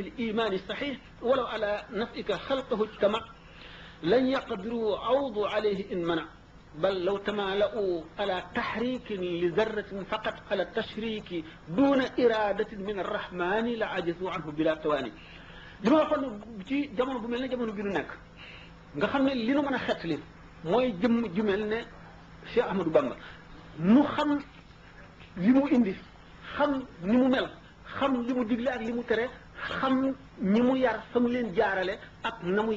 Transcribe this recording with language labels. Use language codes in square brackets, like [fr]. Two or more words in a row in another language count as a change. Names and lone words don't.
[ar] الإيمان الصحيح ولو على نفسك خلقه اجتمع لن يقدروا عوض عليه إن منع بل لو تمالؤوا على تحريك لذرة فقط على التشريك دون إرادة من الرحمن لعجزوا عنه بلا تواني [wo] li ma waxoon ci jamono bu mel ne jamono bi nu nekk nga xam ne li nu mën a xettali mooy jëmm ju mel ne Cheikh Ahmadou Bamba mu xam li mu indi xam ni mu mel xam li mu digle ak li mu tere xam ñi mu yar fa mu leen jaarale ak na muy